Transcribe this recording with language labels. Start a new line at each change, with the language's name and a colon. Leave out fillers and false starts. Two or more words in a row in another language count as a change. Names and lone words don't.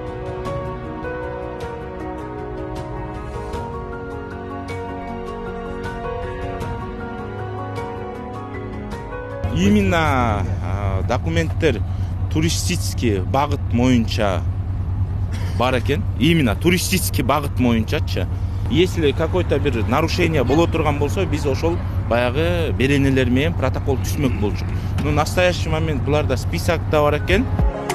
Kyrgyz: Именно документтер туристический багыт моюнча бар экен. Именно туристический багыт моюнчачы.
Russian: Если какой-то
Kyrgyz: бир нарушение боло турган болсо, биз ошол баягы беренелер менен протокол түзмөк болчук.
Russian: Но в настоящий момент
Kyrgyz: буларда списокта бар экен.